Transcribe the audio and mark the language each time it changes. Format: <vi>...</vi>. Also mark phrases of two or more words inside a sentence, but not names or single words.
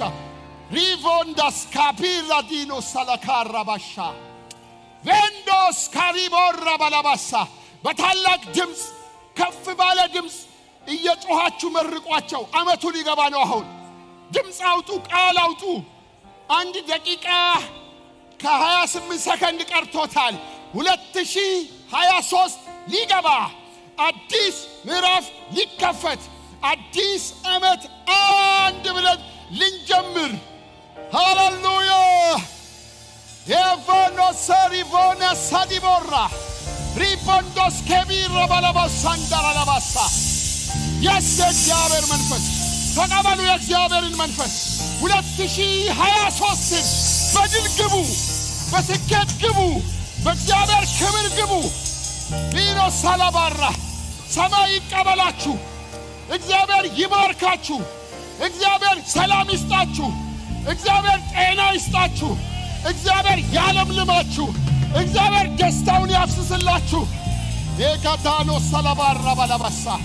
<am>ሪቮንዳስ ካፒራ ዲኖ ሳላካራባሻ ቬንዶስ ካሪቦራ ባላባሳ በታላቅ ድምጽ ከፍ ባለ ድምጽ እየጮሃችሁ መርቋቸው አመቱ ሊገባ ነው አሁን ድምጽ አውጡ ቃል አውጡ 1 ደቂቃ ከ28 ሰከንድ ቀርቶታል 2023 ሊገባ አዲስ ምዕራፍ ሊከፈት አዲስ አመት አንድ ብለን ልንጀምር ሃሌሉያ Evono sarivona sadibora ripondos kebira balabasandara labasa Yes እግዚአብሔር መንፈስ ተቀበሉ የእግዚአብሔርን መንፈስ 2023 በድል ግቡ በስኬት ግቡ በእግዚአብሔር ክብር ግቡ ቢኖ ሳላባራ ሰማይ ይቀበላችሁ እግዚአብሔር ይባርካችሁ እግዚአብሔር ሰላም ይስጣችሁ እግዚአብሔር ጤና ይስጣችሁ እግዚአብሔር ያለምልማችሁ እግዚአብሔር ደስታውን ያፍስስላችሁ የካታኖ ሰላባራ ባላባሳ</am>